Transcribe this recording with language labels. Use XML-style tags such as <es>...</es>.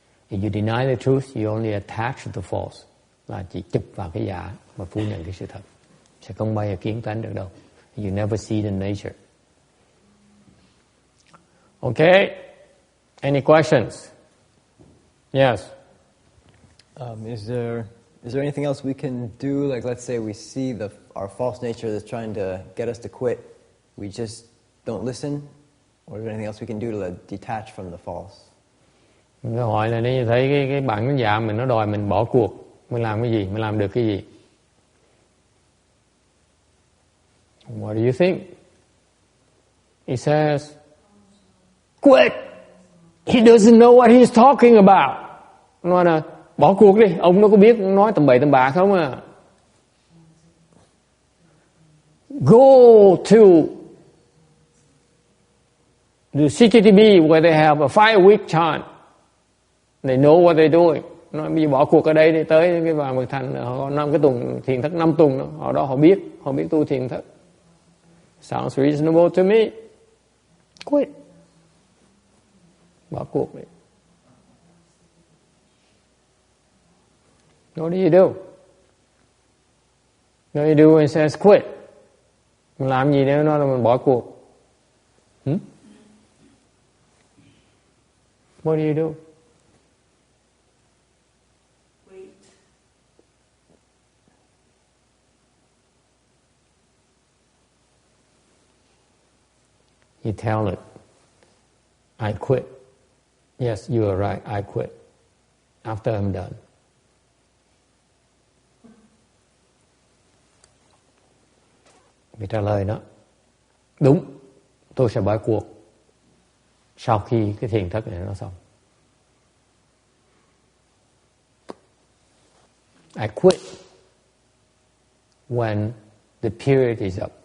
<en>If you deny the truth, you only attach to the false.</en> <vi>Là chỉ chụp vào cái giả mà phủ nhận cái sự thật. Sẽ không bao giờ kiến tánh được đâu.</vi> <en>You never see the nature. Okay? Any questions? Yes. Is there anything else we can do? Like, let's say we see our false nature that's trying to get us to quit. We just don't listen? Or is there anything else we can do to detach from the false?</en> <vi>Câu hỏi là nếu thấy cái bản tính dạ mình nó đòi mình bỏ cuộc, mình làm cái gì? Mình làm được cái gì?</vi> <en>What do you think? He says, quit! He doesn't know what he's talking about.</en> <vi>Nói là bỏ cuộc đi, ông nó có biết nói tầm bậy tầm bạ không à?</vi> <en>Go to the CKTB where they have a 5-week chant. They know what they're doing.</en> <vi>Nói bây giờ bỏ cuộc ở đây đi, tới cái Vàng Bậc Thành họ 5 cái tuần thiền thất 5 tuần đó, họ đó họ biết tu thiền thất.</vi> <en>Sounds reasonable to me. Quit.</en> <vi>Bỏ cuộc đi.</vi> <en>What do you do? What do you do? It says quit.</en> <vi>Mình làm gì nếu nó là mình bỏ cuộc?</vi> <en>What do you do? Wait. You tell it, I quit. Yes, you are right, I quit. After I'm done.</en> <vi>Vì trả lời nó, đúng, tôi sẽ bỏ cuộc. sau khi cái thiền thất này nó xong.</vi> <en>I quit when the period is up.</en>